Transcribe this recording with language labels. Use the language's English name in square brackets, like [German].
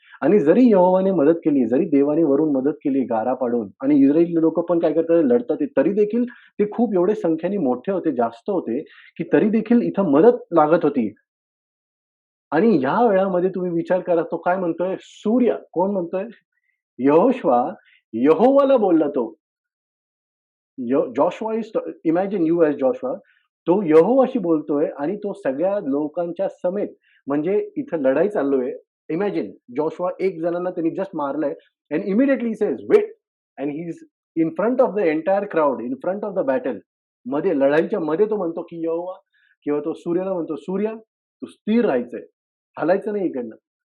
[Marathi] आणि जरी यहोवाने मदत केली, जरी देवाने वरून मदत केली गारा पाडून आणि इस्रायली लोकं पण काय करतात, लढतात आहे. तरी देखील ते खूप एवढे संख्येने मोठे होते, जास्त होते, की तरी देखील इथं मदत लागत होती. आणि ह्या वेळामध्ये तुम्ही विचार करा, तो काय म्हणतोय? सूर्य. कोण म्हणतोय? यहोशुवा यहोवाला बोलला तो. [English] Joshua is, imagine you as Joshua. [Marathi] तो यहोवाशी बोलतोय आणि तो सगळ्या लोकांच्या समेत, म्हणजे इथं लढाई चालू आहे. [English] imagine Joshua [Marathi] एक जणांना त्यांनी जस्ट मारलंय [English] And immediately he says wait, and he is in front of the entire crowd, in front of the battle. [Marathi] मध्ये लढाईच्या मध्ये तो म्हणतो, की यहोवा, किंवा तो सूर्याला म्हणतो, सूर्या, तू स्थिर राहायचंय, हलायचं नाही इकडनं.